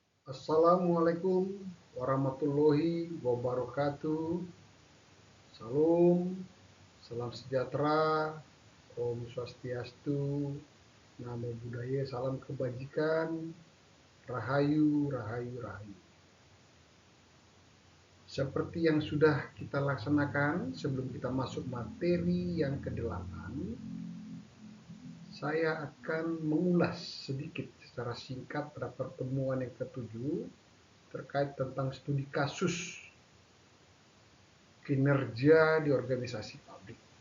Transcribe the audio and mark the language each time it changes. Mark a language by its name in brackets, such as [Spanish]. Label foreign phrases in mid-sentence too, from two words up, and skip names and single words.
[Arabic] السلام عليكم ورحمة الله وبركاته. [Indonesian] Salam, salam sejahtera, Om Swastiastu, Namo Buddhaya, salam kebajikan, Rahayu, Rahayu, Rahayu. Seperti yang sudah kita laksanakan sebelum kita masuk materi yang ke-8, saya akan mengulas sedikit secara singkat pada pertemuan yang ke-7 terkait tentang studi kasus kinerja di organisasi publik.